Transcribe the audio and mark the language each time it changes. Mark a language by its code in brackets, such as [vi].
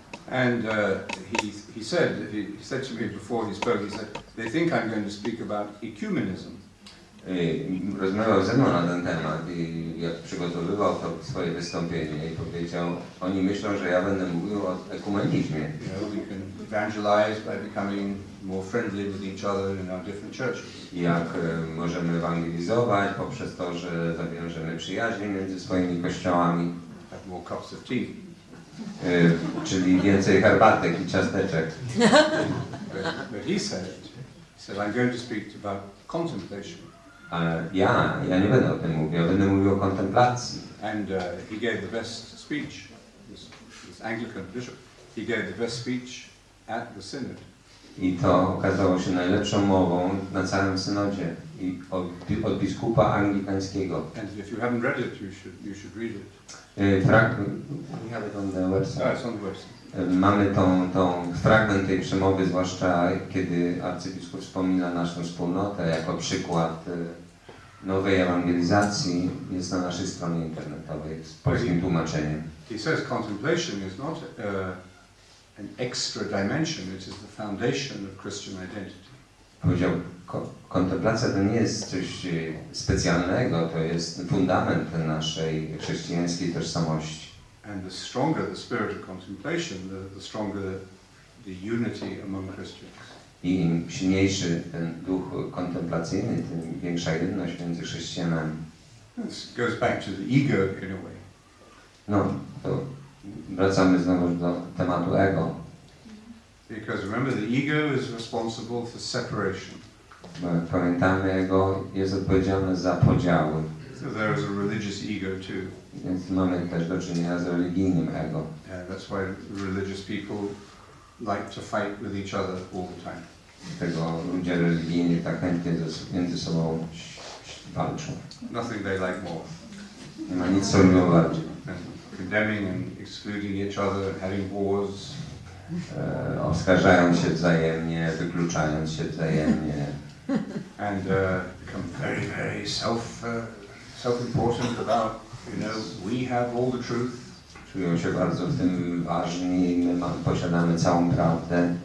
[en] And he said to me before he spoke, he said, they think I'm going to speak about ecumenism. [pl] Rozmawiał ze mną na ten temat i jak przygotowywał to swoje wystąpienie i powiedział, oni myślą, że ja będę mówił o ekumenizmie. [en] You know, we can evangelize by becoming more friendly with each other in our different churches. [pl] Jak możemy ewangelizować poprzez to, że zawiążemy przyjaźnie między swoimi kościołami. [en] Have more cups of tea. [pl] Czyli więcej herbatek i ciasteczek. [en] But he said, I'm going to speak about contemplation. [pl] Ale ja nie będę o tym mówił, ja będę mówił o kontemplacji. [en] And he gave the best speech, this Anglican bishop, he gave the best speech at the synod. [pl] I to okazało się najlepszą mową na całym synodzie i od biskupa anglikańskiego. [en] And if you haven't read it, you should read it. We have it on the website. It's on the website. [pl] Mamy tą fragment tej przemowy, zwłaszcza kiedy arcybiskup wspomina naszą wspólnotę jako przykład nowej ewangelizacji, jest na naszej stronie internetowej z polskim tłumaczeniem. [en] He says contemplation is not an extra dimension, it is the foundation of Christian identity. [pl] Powiedział, kontemplacja to nie jest coś specjalnego, to jest fundament naszej chrześcijańskiej tożsamości. [en] And the stronger the spirit of contemplation, the stronger the unity among Christians. [pl] I im silniejszy ten duch kontemplacyjny, tym większa jedność między chrześcijanami. [en] This goes back to the ego in a way. [pl] No, to wracamy znowu do tematu ego. [en] Because remember, the ego is responsible for separation. [pl] Bo pamiętamy, ego jest odpowiedzialne za podziały. [en] So there is a religious ego too. [pl] Więc mamy też do czynienia z religijnym ego. [en] And that's why religious people like to fight with each other all the time. [pl] Dlatego ludzie religijni tak chętnie między sobą walczą. [en] Nothing they like more. [pl] Nie ma nic, co lubią bardziej. [en] And condemning and excluding each other, having wars. [pl] Oskarżają się wzajemnie, wykluczając się wzajemnie. [en] And become very, very self-important about, you know, we have all the truth. [pl] Czują się bardzo w tym ważni, my posiadamy całą prawdę.